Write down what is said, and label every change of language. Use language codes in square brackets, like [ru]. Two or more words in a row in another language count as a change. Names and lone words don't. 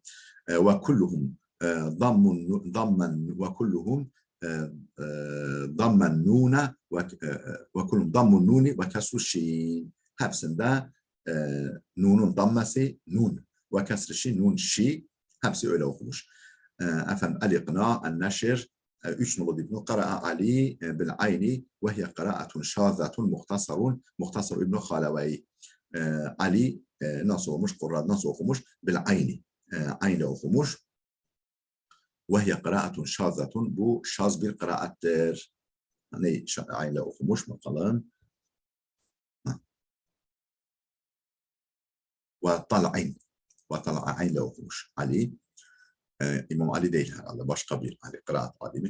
[ar] وكلهم ضما وكلهم ضما نون وكلهم ضم النون وكسر الشين. [tr] Hepsinde nunun dammesi nun ve [ar] كسر الشين, [tr] nun şi. Hepsi öyle okumuş. [ar] أفهم الإقناع النشر 3 [tr] nolu dipnot [ar] قرأ علي بالعين وهي قراءة شاذة مختصر ابن خالوي [tr] Ali nasıl olmuş? Kur'an nasıl okumuş? [ar] Bil'ayni. [tr] Aynı okumuş. [ar] وهي قراءة شاذة [tr] bu şaz bir kıraattir. Hani aynı okumuş bakalım. Ve tal'ayn okumuş Ali. İmam Ali değil herhalde. Başka bir Ali, kıraat alimi.